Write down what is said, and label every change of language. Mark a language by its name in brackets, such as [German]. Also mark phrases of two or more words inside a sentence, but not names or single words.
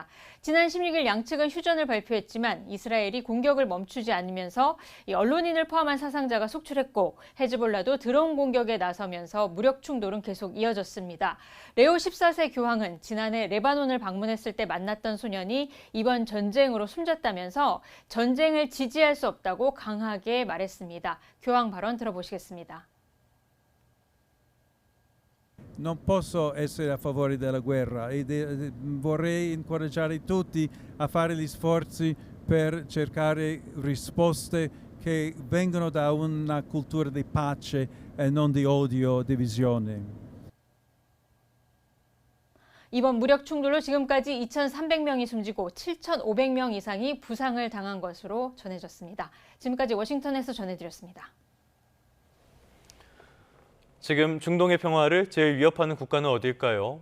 [Korean] 지난 16일 양측은 휴전을 발표했지만 이스라엘이 공격을 멈추지 않으면서 언론인을 포함한 사상자가 속출했고 헤즈볼라도 드론 공격에 나서면서 무력 충돌은 계속 이어졌습니다. 레오 14세 교황은 지난해 레바논을 방문했을 때 만났던 소년이 이번 전쟁으로 숨졌다면서 전쟁을 지지할 수 없다고 강하게 말했습니다. 교황 발언 들어보시겠습니다. [Italian] Non posso essere a favore della guerra e vorrei incoraggiare tutti a fare gli sforzi per cercare risposte che vengono da una cultura di pace e non di odio, divisione. [Korean] 이번 무력 충돌로 지금까지 2,300명이 숨지고 7,500명 이상이 부상을 당한 것으로 전해졌습니다. 지금까지 워싱턴에서 전해드렸습니다. 지금 중동의 평화를 제일 위협하는 국가는 어딜까요?